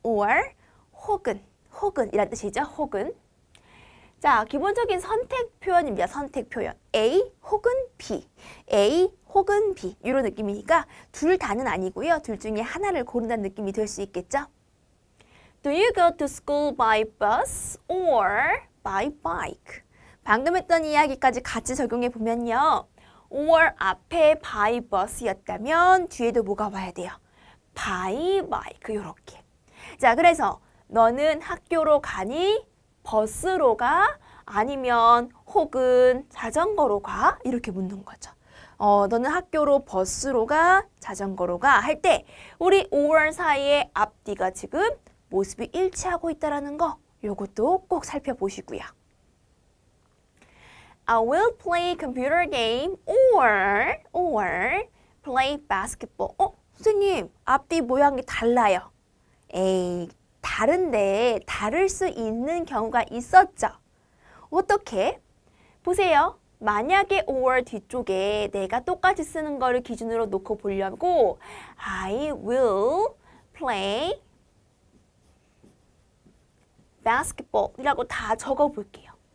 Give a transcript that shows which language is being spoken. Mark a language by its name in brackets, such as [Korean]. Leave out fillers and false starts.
[Korean] or 혹은 이란 뜻이죠. 혹은. 자, 기본적인 선택 표현입니다. 선택 표현. A 혹은 B. A 혹은 B. 이런 느낌이니까 둘 다는 아니고요. 둘 중에 하나를 고른다는 느낌이 될 수 있겠죠. [English] Do you go to school by bus or by bike? [Korean] 방금 했던 이야기까지 같이 적용해 보면요. or 앞에 by bus였다면 뒤에도 뭐가 와야 돼요? [English] by bike 이렇게. [Korean] 자, 그래서 너는 학교로 가니? 버스로 가? 아니면 혹은 자전거로 가? 이렇게 묻는 거죠. 너는 학교로 버스로 가? 자전거로 가? 할 때 우리 or 사이에 앞뒤가 지금 모습이 일치하고 있다는 거 요것도 꼭 살펴보시고요. [English] I will play computer game or play basketball. [Korean] 선생님, 앞뒤 모양이 달라요. 에이, 다른데 다를 수 있는 경우가 있었죠. 어떻게? 보세요. 만약에 or 뒤쪽에 내가 똑같이 쓰는 거를 기준으로 놓고 보려고 [English] I will play basketball [Korean] 이라고 다 적어볼게요.